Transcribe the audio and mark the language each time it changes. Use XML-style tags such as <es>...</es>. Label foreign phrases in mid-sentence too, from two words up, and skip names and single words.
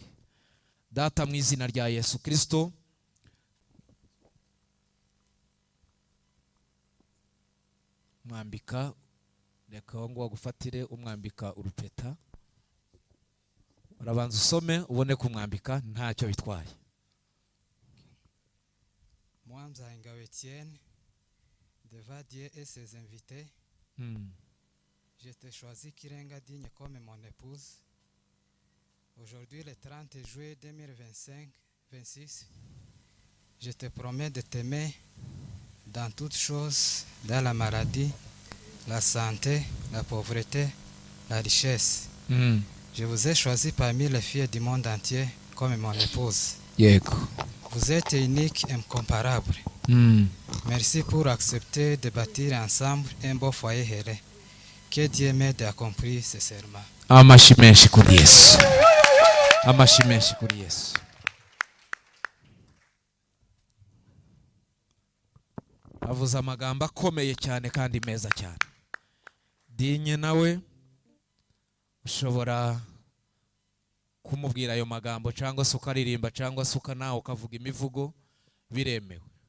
<rw>Data, mu izina rya Yesu Kristo, mwambika, reka ngo wagufatire umwambika urupeta, urabanza usome ubone kumwambika ntacyo bitwaye.</rw> <fr>Moi, Mzaingawe Etienne, devant Dieu et ses invités, je t'ai choisi Kirenga Digne comme mon épouse. Aujourd'hui, le 30 juillet 2025-26, je te promets de t'aimer dans toutes choses, dans la maladie, la santé, la pauvreté, la richesse. Je vous ai choisi parmi les filles du monde entier comme mon épouse.</fr> <rw>Yego.</rw> <fr>Vous êtes unique et incomparable. Merci pour accepter de bâtir ensemble un beau foyer heureux. Que Dieu m'aide à accomplir ce serment.</fr> <rw>Amashyi menshi kuri Yesu. Amashyi menshi kuri Yesu. Avuze amagambo akomeye cyane kandi meza cyane. Dinye nawe ushobora kumubwira ayo magambo cyangwa se ukaririmba cyangwa se ukanawe ukavuga imivugo, biremewe.</rw>